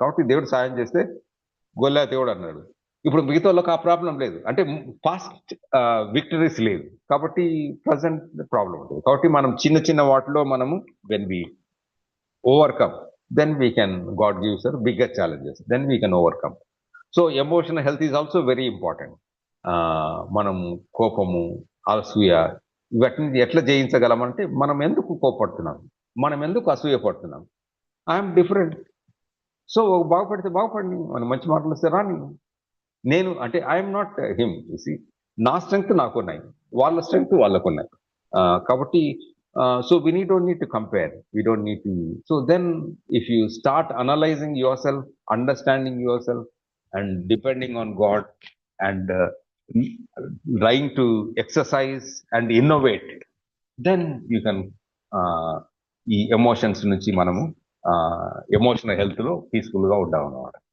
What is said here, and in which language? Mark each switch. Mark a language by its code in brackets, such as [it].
[te] కాబట్టి దేవుడు సహాయం చేస్తే గొల్లియాతు దేవుడు అన్నాడు. ఇప్పుడు మిగతా వాళ్ళకి ఆ ప్రాబ్లం లేదు, అంటే ఫాస్ట్ విక్టరీస్ లేదు, కాబట్టి ప్రజెంట్ ప్రాబ్లం ఉంటుంది. కాబట్టి మనం చిన్న చిన్న వాటిలో మనము [en] When we overcome, then we can, God gives us bigger challenges, then we can overcome. So emotional health is also very important. [te] మనం కోపము, అసూయ, వీటిని ఎట్లా జయించగలమంటే, మనం ఎందుకు కోపడుతున్నాం, మనం ఎందుకు అసూయ పడుతున్నాం, [en] I'm different, [te] సో బాగుపడితే బాగుపడి, మనం మంచి మాటలు వస్తే రాని, నేను అంటే [en] I'm not him, [te] నా స్ట్రెంగ్త్ నాకున్నాయి, వాళ్ళ స్ట్రెంగ్త్ వాళ్ళకున్నాయి. [en] కాబట్టి so we don't need to compare, we don't need to. So then if you start analyzing yourself, understanding yourself, and depending on God, and trying to exercise and innovate, then you can [te] ఈ emotions నుంచి మనము emotional health లో peaceful గా ఉంటాం అన్నమాట.